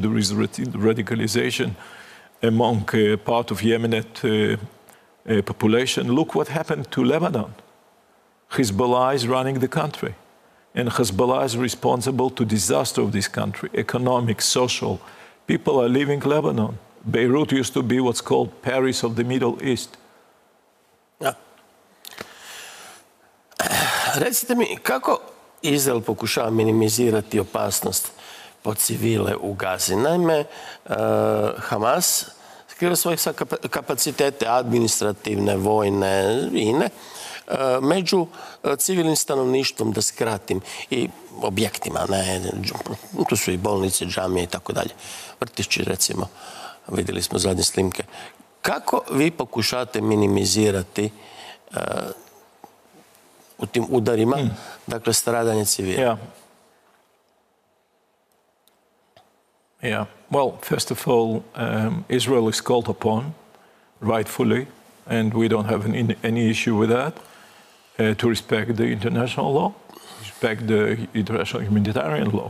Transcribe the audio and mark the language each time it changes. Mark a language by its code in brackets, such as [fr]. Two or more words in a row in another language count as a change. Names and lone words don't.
[en] There is radicalization among part of Yemenite population. Look what happened to Lebanon. Hezbollah is running the country. And Hezbollah is responsible to disaster of this country, economic, social. People are leaving Lebanon. Beirut used to be what's called Paris of the Middle East. [hr] Ja. Recite mi, kako Izrael pokušava minimizirati opasnost po civile u Gazi? Naime, Hamas skriva svoje kapacitete administrativne, vojne i ine među civilnim stanovništvom, da skratim, i objektima. Tu su i bolnice, džamije i tako dalje. Vrtići, recimo, vidjeli smo zadnje snimke. Kako vi pokušavate minimizirati u tim udarima, dakle, stradanje civila? [en] Yeah. Well, first of all, Israel is called upon, rightfully, and we don't have any issue with that, to respect the international law, respect the international humanitarian law.